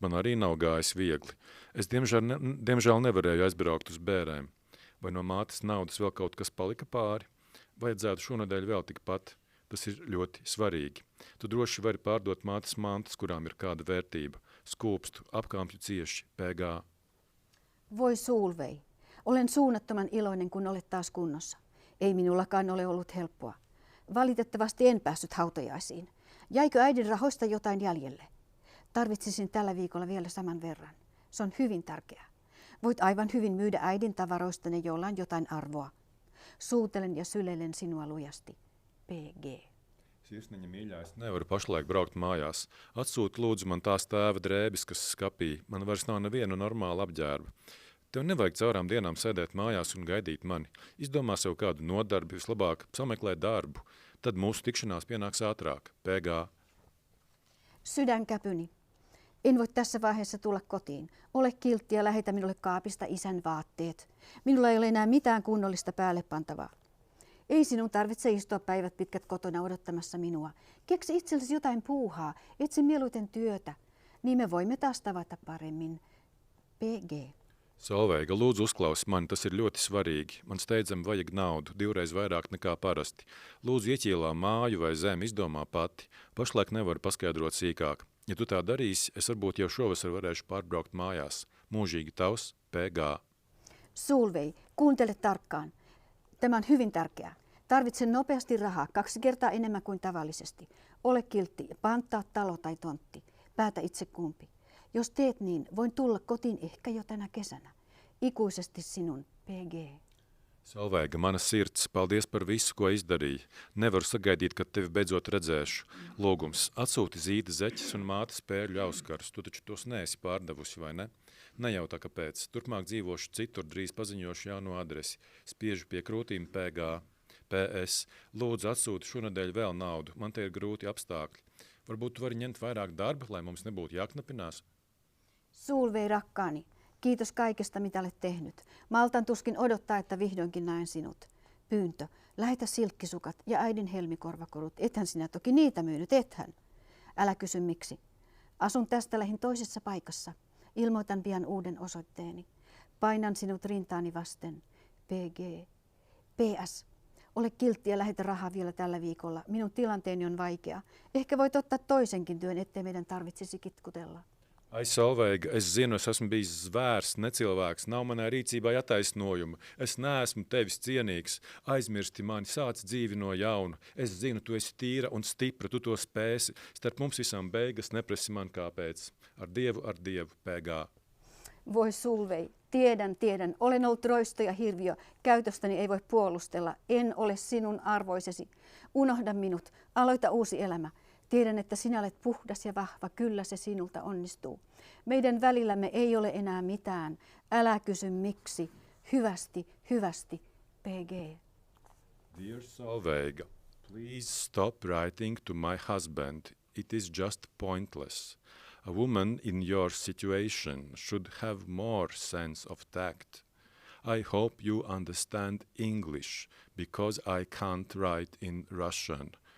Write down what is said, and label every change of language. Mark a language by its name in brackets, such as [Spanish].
[Latvian] Man arī nav gājis viegli. Es diemžēl nevarēju aizbraukt uz bērēm. Vai no mātes naudas vēl kaut kas palika pāri? Vajadzētu šonadēļ vēl tikpat. Tas ir ļoti svarīgi. Tu droši vari pārdot mātes mantas, kurām ir kāda vērtība. Skūpstu, apkāmpju cieši, P.G. [Finnish] Voi Solveig, olen suunnattoman iloinen, kun olet taas kunnossa. Ei minullakaan ole ollut helppoa. Valitettavasti en päässyt hautajaisiin. Jäikö äidin rahoista jotain jäljelle? Tarvitsisin tällä viikolla vielä saman verran. Se on hyvin tärkeää. Voit aivan hyvin myydä äidin tavaroistani, joilla on jotain arvoa. Suutelen ja syleilen sinua lujasti. P.G. [Latvian] Sirsniņa mīļā, es nevaru pašlaik braukt mājās. Atsūti lūdzu man tās tēva drēbes, kas skapī. Man vairs nav neviena normāla apģērba. Tev nevajag caurām dienām sēdēt mājās un gaidīt mani. Izdomā sev kādu nodarbi, vislabāk sameklē darbu. Tad mūsu tikšanās pienāks ātrāk. P.G. [Finnish] Sydänkäpyni. En voi tässä vaiheessa tulla kotiin. Ole kiltti ja lähetä minulle kaapista isän vaatteet. Minulla ei ole enää mitään kunnollista päälle pantavaa. Ei sinun tarvitse istua päivät pitkät kotona odottamassa minua. Keksi itsellesi jotain puuhaa. Etsi mieluiten työtä. Niin me voimme taas tavata paremmin. P.G. [Latvian] Solveiga, lūdzu uzklausi mani, tas ir ļoti svarīgi. Man steidzami vajag naudu, 2 reizes vairāk nekā parasti. Lūdzu ieķīlā māju vai zemi, izdomā pati. Pašlaik nevaru paskaidrot sīkāk. Ja tu tā darīsi, es varbūt jau šovasar varēšu pārbraukt mājās. Mūžīgi tavs, P.G. [Finnish] Solveig, kuuntele tarkkaan. Tämä on hyvin tärkeää. Tarvitsen nopeasti rahaa 2 kertaa enemmän kuin tavallisesti. Ole kiltti ja panttaa talo tai tontti. Päätä itse kumpi. Jos teet niin, voin tulla kotiin ehkä jo tänä kesänä. Ikuisesti sinun, P.G. [Latvian] Solveiga, mana sirds, paldies par visu, ko izdarīji. Nevaru sagaidīt, kad tevi beidzot redzēšu. Lūgums, atsūti zīda zeķes un mātes pērļu auskarus. Tu taču tos neesi pārdevusi, vai ne? Nejautā, kāpēc. Turpmāk dzīvošu citur, drīz paziņošu jaunu adresi. Spiežu pie krūtīm P.G. P.S. Lūdzu, atsūti šonadēļ vēl naudu. Man te ir grūti apstākļi. Varbūt tu vari ņemt vairāk darba, lai mums nebūtu jāknapinās? [Finnish] Solveig, rakkaani. Kiitos kaikesta, mitä olet tehnyt. Maltan tuskin odottaa, että vihdoinkin näen sinut. Pyyntö. Lähetä silkkisukat ja äidin helmikorvakorut. Ethän sinä toki niitä myynyt, ethän. Älä kysy miksi. Asun tästä lähin toisessa paikassa. Ilmoitan pian uuden osoitteeni. Painan sinut rintaani vasten. P.G. P.S. Ole kiltti ja lähetä rahaa vielä tällä viikolla. Minun tilanteeni on vaikea. Ehkä voit ottaa toisenkin työn, ettei meidän tarvitsisi kitkutella. [Latvian] Ai, Solveiga, es zinu, es esmu bijis zvērs, necilvēks, nav manai rīcībai attaisnojuma. Es neesmu tevis cienīgs. Aizmirsti mani, sāc dzīvi no jauna. Es zinu, tu esi tīra un stipra, tu to spēsi. Starp mums visām beigas nepresi man kāpēc. Ar Dievu, P.G. [Finnish] Voi Solveig, tiedän. Olen ollut roisto ja hirviö. Käytöstäni ei voi puolustella. En ole sinun arvoisesi. Unohda minut. Aloita uusi elämä. Tiedän, että sinä olet puhdas ja vahva. Kyllä se sinulta onnistuu. Meidän välillämme ei ole enää mitään. Älä kysy miksi. Hyvästi, P.G. [English] Dear Solveiga, please stop writing to my husband. It is just pointless. A woman in your situation should have more sense of tact. I hope you understand English, because I can't write in Russian.